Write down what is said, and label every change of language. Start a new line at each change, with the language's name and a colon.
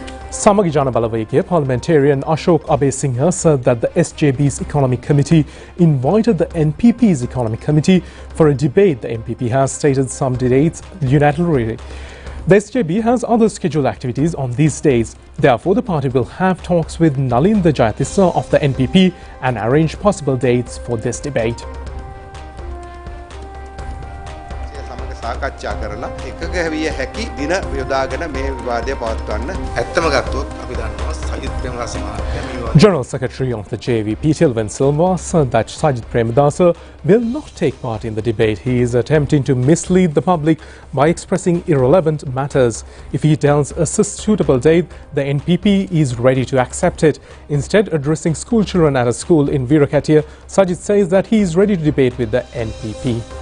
English: Samagi Jana Balawayake parliamentarian Ashok Abesinghe said that the SJB's Economic Committee invited the NPP's Economic Committee for a debate. The NPP has stated some dates unilaterally. The SJB has other scheduled activities on these days. Therefore, the party will have talks with Nalinda Jayatissa of the NPP and arrange possible dates for this debate.
Sinhala: සාකච්ඡා කරලා එකක හැවිය හැකි දින යොදාගෙන මේ විවාදය පවත්වන්න ඇත්තම ගත්තොත් අපි දන්නවා සජිත් ප්‍රේමදාස මහත්මයා
English: General Secretary of the JVP Tilvin Silva said that Sajid Premadasa will not take part in the debate. He is attempting to mislead the public by expressing irrelevant matters. If he tells a suitable date, the NPP is ready to accept it. Instead, addressing school children at a school in Virakatia, Sajid says that he is ready to debate with the NPP.